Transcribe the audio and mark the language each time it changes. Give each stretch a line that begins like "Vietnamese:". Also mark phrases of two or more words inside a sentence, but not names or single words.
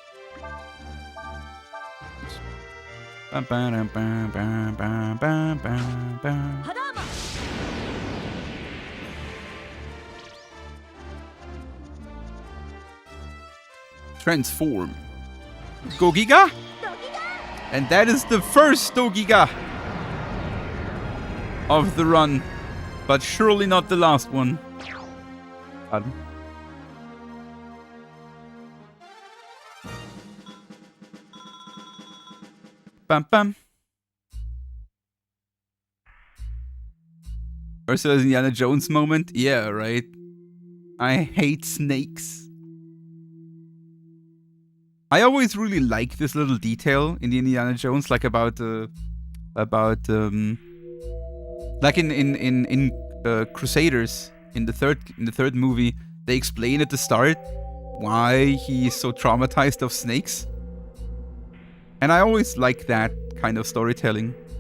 English: Transform. Go Giga? And that is the first Dogiga of the run, but surely not the last one. Pardon. Bam bam. Ursula's Indiana Jones moment? Yeah, right. I hate snakes. I always really like this little detail in the Indiana Jones, like like in Crusaders, in the third movie, they explain at the start why he's so traumatized of snakes, and I always like that kind of storytelling.